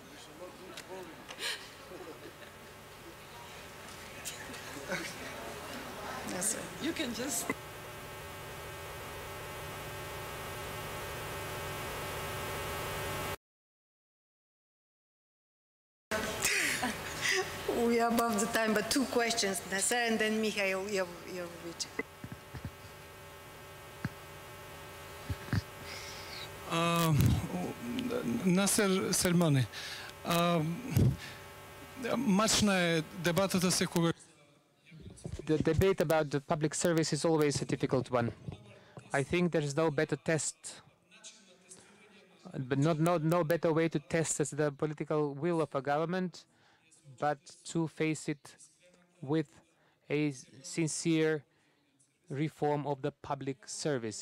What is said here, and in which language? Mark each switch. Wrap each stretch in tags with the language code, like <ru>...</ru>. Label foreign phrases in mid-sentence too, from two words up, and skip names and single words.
<en>Yes, sir. You can just... We are above the time, but two questions, Nasser and then Mikhail Yovovich.</en> <mk>Насер Сельмани, мачна е дебатата секогаш.</mk> <en>The debate about the public service is always a difficult one. I think there is no better test, but no better way to test as the political will of a government but to face it with a sincere reform of the public service.</en>